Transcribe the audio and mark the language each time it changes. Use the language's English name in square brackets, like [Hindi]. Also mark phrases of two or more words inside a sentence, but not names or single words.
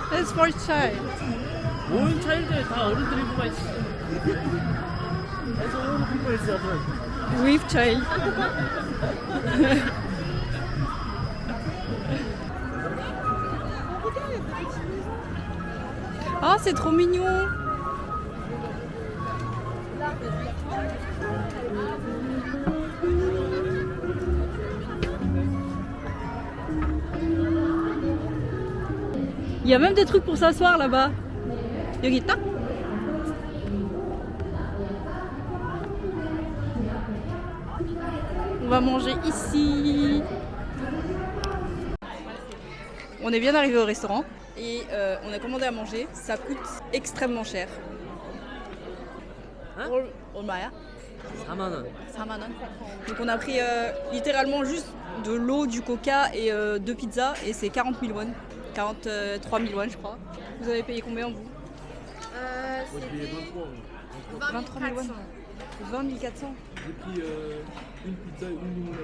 [English] It's for child. [Korean] 온 차일들 다 어른들이고만 있어. [English] That's all the people is different. With child. [French] Ah, c'est trop mignon. Il y a même des trucs pour s'asseoir là-bas. [Korean] 여기 있다? [French] On va manger ici. On est bien arrivé au restaurant et on a commandé à manger. Ça coûte extrêmement cher. Hein? [Korean] 얼마야? 4만 원. 4만 원. [French] Donc on a pris littéralement juste de l'eau, du coca et 2 pizzas et c'est 40 000 won. 43 000 won je crois. Vous avez payé combien vous? Moi, j'ai payé 23. 23 000 won. 20 400. J'ai pris une pizza et une limonade.